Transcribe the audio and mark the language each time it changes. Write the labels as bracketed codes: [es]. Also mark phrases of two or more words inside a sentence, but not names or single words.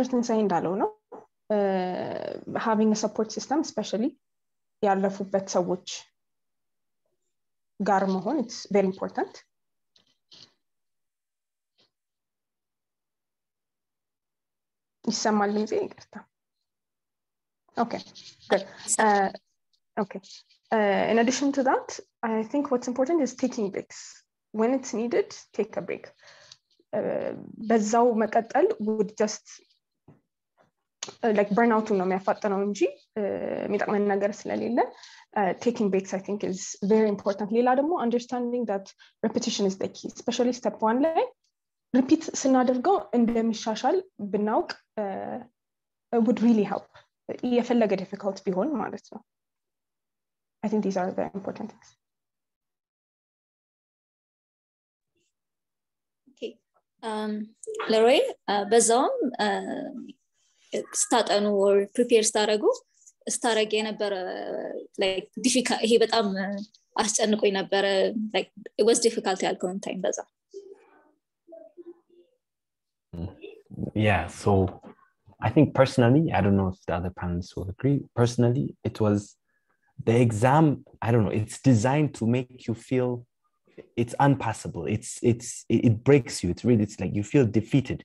[en] Tinsae [am] እንዳለው ነው [en] having a support system especially [am] ያለፉበት ሰዎች ጋር መሆን [en] it's very important [am] ይሰማል እንጂ ይቅርታ [en] okay good okay in addition to that I think what's important is taking breaks when it's needed take a break [am] በዛው መቀጠል [en] would just like burnout [am] ነው የሚያፋጥነው እንጂ የሚጠቅመን ነገር ስለሌለ [en] taking breaks I think is very important [am] ሌላ ደግሞ [en] understanding that repetition is the key especially step 1 ላይ repeat [am] ስናደርገው እንደሚሻሻል ብናውቅ [en] would really help [am] የፈለገ difficult ቢሆን ማለት ነው [en] I think these are the important things Leroy, [am] በዛውም ስታጠኑ [en] or prepare [am] ስታረግ የነበረ [en] like difficult [am] ይሄ በጣም አስጨንቆኝ ነበረ [en] like it was difficult [am] ያልከውን time በዛ [en] Yeah, so I think personally, I don't know if the other panelists will agree, personally it was the exam, I don't know, it's designed to make you feel it's unpassable, it breaks you, it's like you feel defeated.